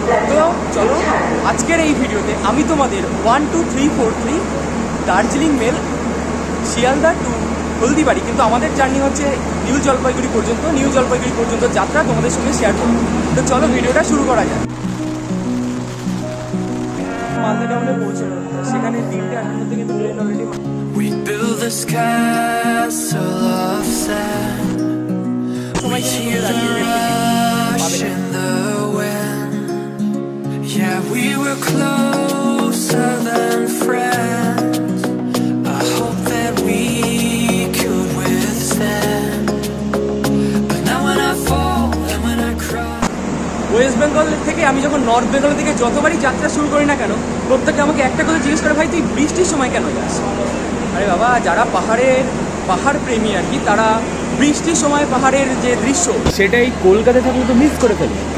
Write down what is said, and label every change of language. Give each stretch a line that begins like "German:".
Bangla: তো চলো, আজকের এই ভিডিওতে আমি তোমাদের 1 2 3 4 3 দার্জিলিং মেল শিয়ালদা টু হলদিবাড়ি, কিন্তু আমাদের জার্নি হচ্ছে নিউ জলপাইগুড়ি পর্যন্ত, নিউ জলপাইগুড়ি পর্যন্ত যাত্রা তোমাদের সঙ্গে শেয়ার করব। তো চলো ভিডিওটা শুরু করা যায়। মালদা টাউনে পৌঁছানো, সেখানে 3:58 থেকে train already.
English: We build this castle of sand, we hear the rush in the wind, yeah we were closer than friends, I hope that we could withstand, but now when I fall and when I cry।
Bangla: West Bengal থেকে আমি যখন north বেঙ্গলের দিকে যতবারই যাত্রা শুরু করি না কেন, প্রত্যেকে আমাকে একটা কথা জিজ্ঞেস করে, ভাই তুই বৃষ্টির সময় কেন যাস? আরে বাবা, যারা পাহাড় প্রেমী আর কি, তারা বৃষ্টির সময় পাহাড়ের যে দৃশ্য সেটাই কলকাতায় থাকলে তো মিস করে ফেলে।